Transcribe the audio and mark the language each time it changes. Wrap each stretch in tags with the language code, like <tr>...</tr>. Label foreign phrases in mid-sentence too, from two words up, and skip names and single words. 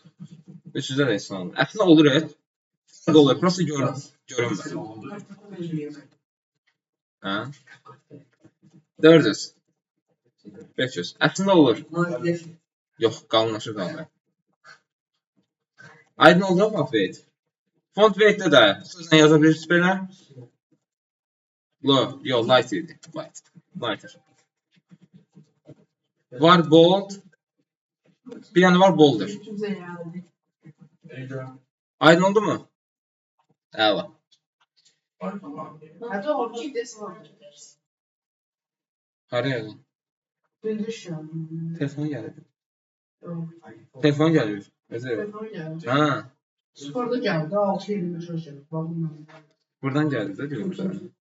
<az>300-də də heç nə olmur. Əslində olur, fərq olur. Prosta görünmür. Hə? 400. 500. Əslində olur. Yox, qalınlaşır qalmır. Aydın oldu mu</az> <en>font weight? Font weight'də</en> <az>də sözlə yaza bilirsiniz belə. Yox, light idi. Lighter. Var bold. Bir yana var bolder. Aydın oldu mu? Əla. Hatta orada bir de var. Haraya yazın? Bildirişim. Telefon gəlir. Telefon gəlir.</az> <tr>Telefon geldi. Ha, Sporda geldi. 6.25 olacak. Bakın.</tr> <az>buradan gəldi də görürlər.</az>